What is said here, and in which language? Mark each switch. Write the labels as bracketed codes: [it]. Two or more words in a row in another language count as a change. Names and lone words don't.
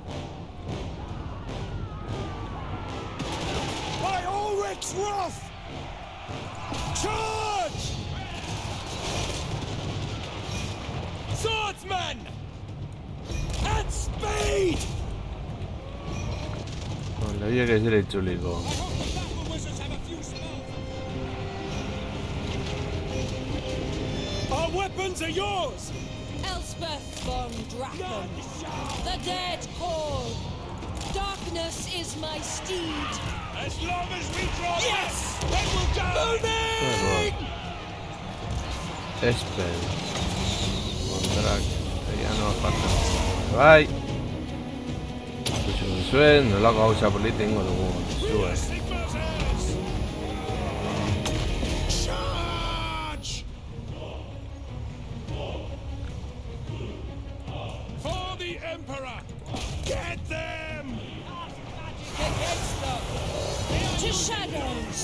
[en] By Ulrich's wrath! Charge! Swordsman! At speed! [eu] Bale, horiek ez dira itzuliko. [en] I hope the battle wizards have a few spells. Our weapons are yours! Elspeth von Draken. The dead call. Darkness is my steed. As long as we draw yes! Then we'll go! Moving! Espel. Mondrak. [es] Ya no falta. Bai! [eu] Ikusi duzuen, nolako gauza polita ingo dugu. Zuek. [en] Sigmar's heirs! Charge! For the Emperor! Get them! Against them! To shadows.